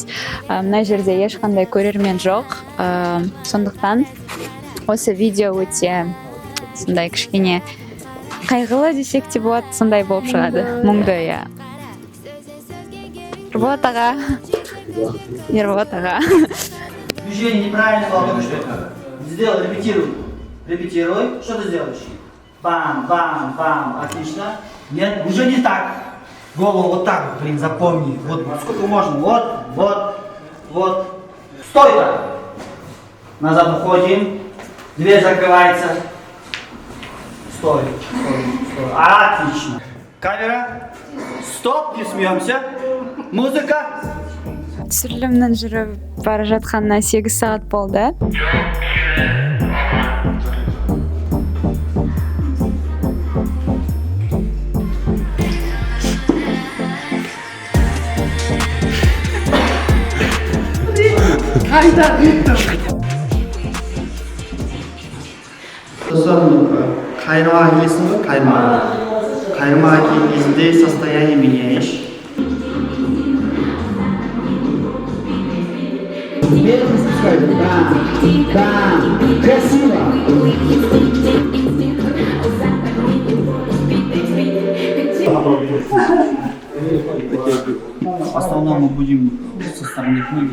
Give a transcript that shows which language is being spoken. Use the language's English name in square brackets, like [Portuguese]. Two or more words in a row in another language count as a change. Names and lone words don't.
[Kazakh] Мына жерде ешқандай көрермен жоқ, сондықтан осы видео өте сондай кішкене қайғылы десек те болады, сондай болып шығады. Мұңды, я. Ерболат аға. Ерболат аға. [Russian] Движение неправильно было. Сделай, репетируй. Репетируй. Что ты сделаешь? Бам, бам, бам. Отлично. Нет, уже не так. Голову вот так, блин, запомни. Вот сколько можно. Вот, вот, вот. Стой так. Назад уходим. Дверь закрывается. Стой, стой, стой. Отлично. Камера. Стоп, не смеемся. Музыка. [Kazakh] Түсірілімнің жүріп бара жатқанына 8 сағат болды. Қайда Виктор? Қайырмаға келесің ғой, қайырмаға. Қайырмаға келген кезде [Russian] состояние меняешь. Красиво. В основном мы будем со стороны книги.